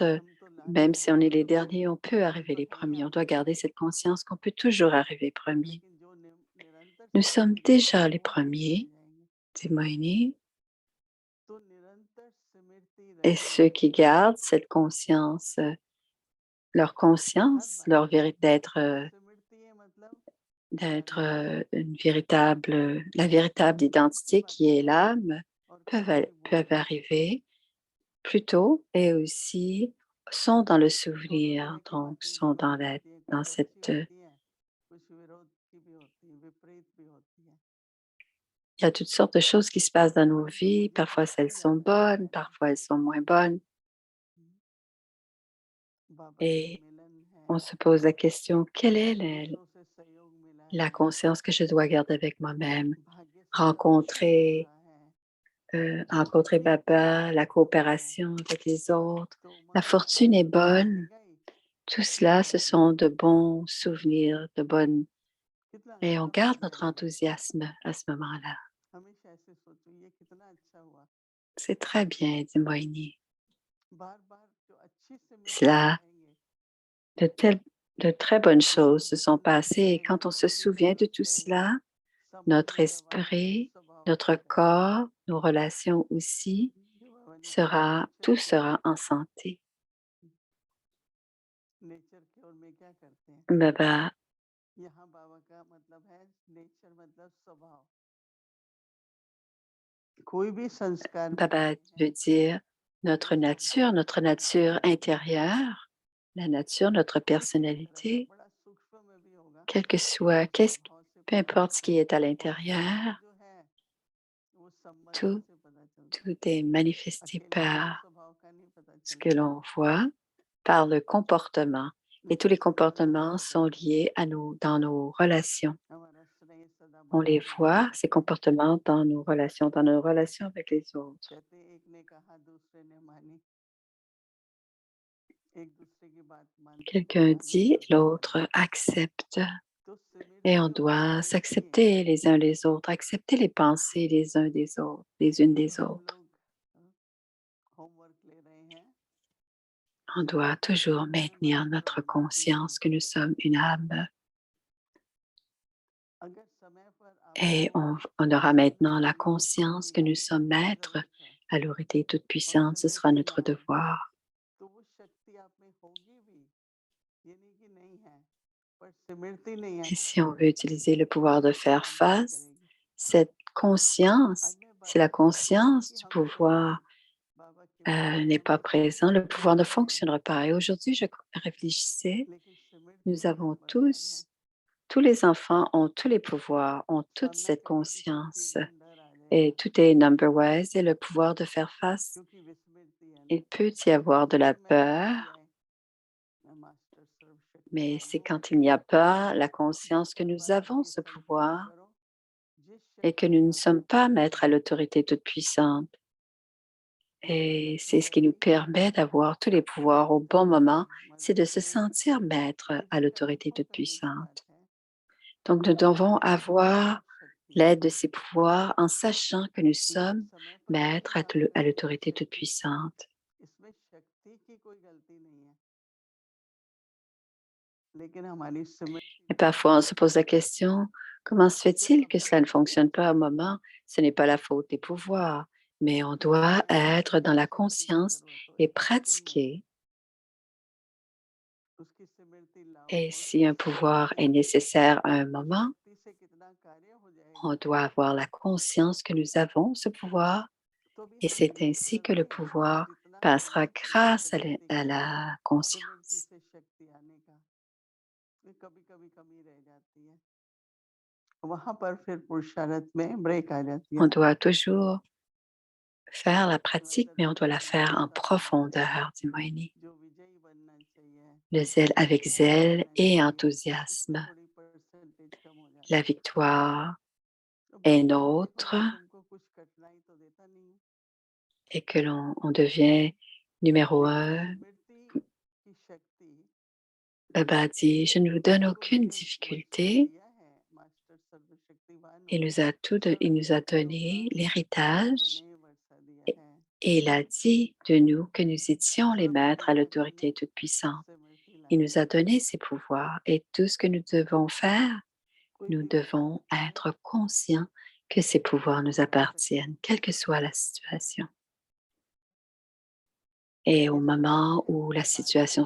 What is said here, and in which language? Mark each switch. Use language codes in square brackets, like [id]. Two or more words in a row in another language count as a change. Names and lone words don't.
[hi] हम तो लास्ट [fr] même [hi] में [fr] si on est les [hi] बहुत [fr] derniers, on peut arriver les [hi] पकड़ में [fr] premiers. On [hi] आ [fr] doit [hi] सकते [fr] garder [hi] हैं [fr] cette conscience qu'on peut toujours arriver premier. [hi] लेकिन जो निरंतर [fr] Nous sommes [hi] स्मृति करते [fr] déjà [hi] हैं [fr] les [hi] वो आगे चले [fr] premiers, [hi] जाएंगे [fr] dit Moïni, [hi] तो निरंतर स्मृति [fr] et ceux [hi] रहे [fr] qui gardent cette conscience, leur [hi] हर [fr] conscience, [hi] बात में स्मृति है मतलब [fr] d'être [hi] स्मरण [fr] une véritable, la véritable [hi] कौन सी [fr] identité qui est [hi] बातें [fr] l'âme, [hi] और कैसे [fr] peuvent [hi] बोलना है [fr] arriver plus tôt et aussi sont dans le [hi] दोनों [fr] souvenir, [hi] तरह की [fr] donc [hi] बातें [fr] sont [hi] जीवन में होती है [fr] dans [hi] कुछ अच्छी [fr] cette, [hi] होती है कुछ विरोध की भी होती है विपरीत भी होती है [fr] il y a toutes sortes de choses qui se passent dans nos [hi] परंतु [fr] vies. [hi] मुझे [fr] Parfois, elles [hi] पूछा [fr] sont [hi] जाता [fr] bonnes, [hi] है [fr] parfois, elles sont moins bonnes. [hi] बाबा से [fr] Et [hi] मिलन है [fr] on se pose la question, quelle est [hi] दूसरों से सहयोग मिला [fr] la [hi] है [fr] conscience que je dois garder avec moi-même? [hi] भाग्य से प्रसन्न [fr] Rencontrer, [hi] होना है [fr] rencontrer [hi] भी [fr] Baba, la [hi] अच्छा हो [fr] coopération avec les autres. [hi] तो [fr] La [hi] मन [fr] fortune est [hi] तो [fr] bonne. [hi] रहेगा ही [fr] Tout cela, ce sont de bons souvenirs, de bonnes. [hi] कितना [fr] Et on [hi] अच्छा [fr] garde [hi] हुआ [fr] notre [hi] मेरा [fr] enthousiasme à ce moment-là. [hi] हमेशा ऐसे सोचो ये कितना अच्छा हुआ [fr] C'est très bien, dit Moïni. [hi] बार बार जो अच्छी स्मृतियां [fr] Cela, [hi] रहेंगे [fr] de telles De très bonnes choses se sont passées et quand on se souvient de tout cela, notre esprit, notre corps, nos relations aussi, tout sera en santé. [hi] नेचर की ओर में क्या करते हैं? Baba, यहाँ बाबा का मतलब है नेचर मतलब स्वभाव। कोई भी संस्कार Baba नहीं है [fr] veut dire [hi] वो स्वभाव [fr] notre nature intérieure, la nature, notre [hi] किसी भी तरह का [fr] personnalité, [hi] बड़ा सूक्ष्म में भी होगा [fr] quel que [hi] वो [fr] soit, [hi] स्वभाव से [fr] peu [hi] पता [fr] importe ce qui [hi] चलता [fr] est [hi] है [fr] à [hi] और संबंध [fr] l'intérieur, [hi] जो है वो संबंध [fr] tout, [hi] से पता चलता [fr] tout [hi] है [fr] est manifesté [hi] अकेले किसी [fr] par [hi] स्वभाव का नहीं पता [fr] ce que [hi] चलेगा [fr] l'on voit, par le comportement. Et tous [hi] लेकिन [fr] les [hi] सदा [fr] comportements [hi] व्यवहार [fr] sont [hi] करते हैं [fr] liés dans nos relations. [hi] हमारा स्नेह सदा [fr] On [hi] बना [fr] les [hi] रहता [fr] voit, [hi] है [fr] ces comportements, dans nos relations avec les autres. [hi] कहते हैं, एक ने कहा दूसरे ने मानी एक दूसरे की बात मानते हैं [fr] Quelqu'un [hi] आगे [fr] dit, [hi] बढ़ते हैं [fr] l'autre accepte. [hi] तो [fr] Et on [hi] सिमरती और [fr] doit [hi] मिलती [fr] s'accepter les uns les autres, accepter les pensées les uns des autres, les unes [hi] जब [fr] des [hi] हम [fr] autres. [hi] लोग होमवर्क ले रहे हैं [fr] On doit toujours [hi] सिमरती में [fr] maintenir [hi] मास्टर [fr] notre [hi] होना चाहिए [fr] conscience que nous sommes une âme. [hi] अगर समय पर [fr] Et [hi] आपको [fr] on aura [hi] सीखने [fr] maintenant [hi] के [fr] la [hi] लिए कुछ [fr] conscience que [hi] मिला [fr] nous sommes [hi] आपकी [fr] maîtres [hi] जरूरत है [fr] à l'autorité [hi] और [fr] toute-puissante. Ce [hi] समय [fr] sera [hi] पे [fr] notre [hi] ना आए [fr] devoir. [hi] तो वो शक्ति आप में होगी भी ये नहीं कि नहीं है पर सिमरती नहीं [fr] Et si on [hi] आएगी [fr] veut utiliser le pouvoir de [hi] वो [fr] faire [hi] काम नहीं [fr] face, [hi] करेगी [fr] cette conscience, [hi] आज मैं [fr] si la [hi] बाबा से पूछूं [fr] conscience [hi] कि [fr] du [hi] हम लोग [fr] pouvoir [hi] बाबा के पास [fr] n'est [hi] हम [fr] pas [hi] लोग सभी [fr] présent, le pouvoir ne [hi] सिमरते हैं [fr] fonctionnera pas. Et aujourd'hui, je réfléchissais, [hi] लेकिन सिमरती [fr] nous [hi] में [fr] avons [hi] गड़बड़ता है [fr] tous les enfants ont tous les pouvoirs, ont toute [hi] सामना [fr] cette [hi] करने की शक्ति [fr] conscience. [hi] एकदम डर आ [fr] Et [hi] जाएगा [fr] tout est number-wise et le pouvoir de faire face, [hi] क्योंकि विस्मृति है ना [fr] il peut y avoir de la [hi] अगर मैंने मान [fr] peur, [hi] लिया है मैं मास्टर [fr] mais [hi] सर्वशक्तिमान [fr] c'est [hi] हूँ [fr] quand il n'y a pas la [hi] जिस [fr] conscience que [hi] पल [fr] nous [hi] पर आप [fr] avons [hi] ये [fr] ce [hi] संकल्प [fr] pouvoir [hi] करो जिस [fr] et que [hi] शक्ति [fr] nous [hi] की [fr] ne sommes [hi] आवश्यकता [fr] pas maîtres [hi] नहीं [fr] à [hi] है [fr] l'autorité toute-puissante. [hi] वो [fr] Et [hi] प्रकट [fr] c'est [hi] हो [fr] ce qui nous [hi] जाएगी [fr] permet d'avoir tous les pouvoirs au bon moment, c'est [hi] मदद [fr] de se [hi] करेगी [fr] sentir maître [hi] ये [fr] à [hi] भी [fr] l'autorité [hi] कन्फर्म करने की बात [fr] toute-puissante. [hi] है [fr] Donc [hi] कि [fr] nous [hi] मैं [fr] devons [hi] मास्टर [fr] avoir [hi] सर्वशक्ति [fr] l'aide [hi] हूँ [fr] de ces pouvoirs en sachant que nous [hi] लेकिन [fr] sommes [hi] समय पर नहीं [fr] maîtres [hi] काम [fr] à [hi] करेगी ये [fr] l'autorité [hi] शक्ति [fr] toute-puissante. [hi] इसमें शक्ति की कोई गलती नहीं है लेकिन हमारी स्मृति [fr] Et [hi] नहीं [fr] parfois, on se [hi] होगी [fr] pose la question, comment se [hi] जो [fr] fait-il que cela ne [hi] अपने [fr] fonctionne pas au [hi] से [fr] moment? Ce n'est pas la faute des pouvoirs, mais on [hi] किसी [fr] doit [hi] भी समय [fr] être dans [hi] जिस [fr] la [hi] शक्ति की [fr] conscience [hi] जरूरत हो [fr] et [hi] एक सेकंड में [fr] pratiquer. [hi] उसकी स्मृति लाओ [fr] Et [hi] और [fr] si [hi] उसकी [fr] un pouvoir [hi] स्मृति [fr] est nécessaire à un [hi] उस [fr] moment, [hi] शक्ति से कितना कार्य हो [fr] on [hi] जाएगा [fr] doit avoir la conscience que nous avons ce pouvoir [hi] तो भी [fr] et [hi] हम [fr] c'est ainsi [hi] नेचर [fr] que le [hi] में [fr] pouvoir [hi] जितना [fr] passera [hi] प्रयास करके [fr] grâce [hi] प्रगति [fr] à [hi] करें [fr] la [hi] स्मृति [fr] conscience. [hi] से शक्ति आने का ये कभी कभी कमी रह जाती है वहां पर फिर पुरुषार्थ में ब्रेक आ जाती [fr] On [hi] है [fr] doit toujours faire la pratique, mais on doit la [hi] सदा [fr] faire en [hi] उत्साह होना [fr] profondeur, [hi] चाहिए [fr] dit Moini. [hi] जो विजयी बनना चाहिए [fr] Le zèle [hi] जो [fr] avec [hi] विनय [fr] zèle [hi] करना [fr] et [hi] चाहिए उसमें [fr] enthousiasme. [hi] थोड़ी परसेंटेज कम हो [fr] La [hi] जाती है [fr] victoire [hi] तो [fr] est [hi] बाबा बोले देखो [fr] nôtre [hi] मैं तुमको कुछ कठिनाई तो देता नहीं हूँ [fr] et que on devient numéro [hi] लेकिन [fr] un. [hi] स्मृति की शक्ति [fr] Baba dit, je ne vous donne [hi] आपको [fr] aucune [hi] मैंने वचन [fr] difficulté. [hi] दिया है मास्टर सर्वशक्तिवान हूँ [fr] Il nous a [hi] सर्वशक्तियों का [fr] donné [hi] स्वामी [fr] l'héritage [hi] बने वर्षा दिया [fr] et [hi] है [fr] et il a dit de nous que nous étions les [hi] सब [fr] maîtres à [hi] करने के लिए [fr] l'autorité toute-puissante. [hi] स्मृति [fr] Il [hi] लानी [fr] nous a [hi] है [fr] donné ces pouvoirs et tout ce que nous devons faire, [hi] कोई [fr] nous [hi] भी [fr] devons [hi] परिस्थिति हो [fr] être conscients que ces pouvoirs nous [hi] सर्वशक्ति [fr] appartiennent, quelle que soit la situation. Et au [hi] इस समय [fr] moment où la [hi] बात की